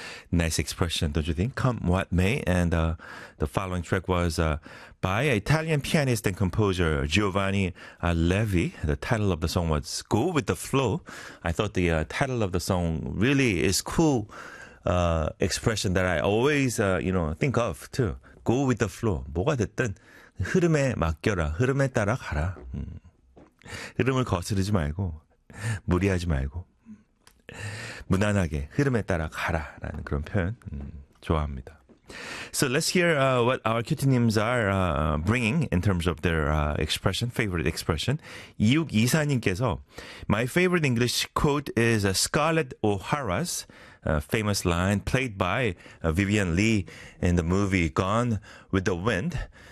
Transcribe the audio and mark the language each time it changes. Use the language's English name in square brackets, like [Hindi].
[English] Nice expression, don't you think? Come What May. And the following track was by Italian pianist and composer Giovanni Levi. The title of the song was Go With The Flow. I thought the title of the song really is cool expression that I always, you know, think of too. Go With The Flow. [Korean] 뭐가 됐든 흐름에 맡겨라, 흐름에 따라 가라. 흐름을 거스르지 말고 무리하지 말고 무난하게 흐름에 따라 가라라는 그런 표현 좋아합니다. [English] So let's hear what our cutie names are bringing in terms of their expression, favorite expression. [Korean] 2624님께서 [English] My favorite English quote is Scarlett O'Hara's famous line played by Vivian Leigh in the movie Gone with the Wind.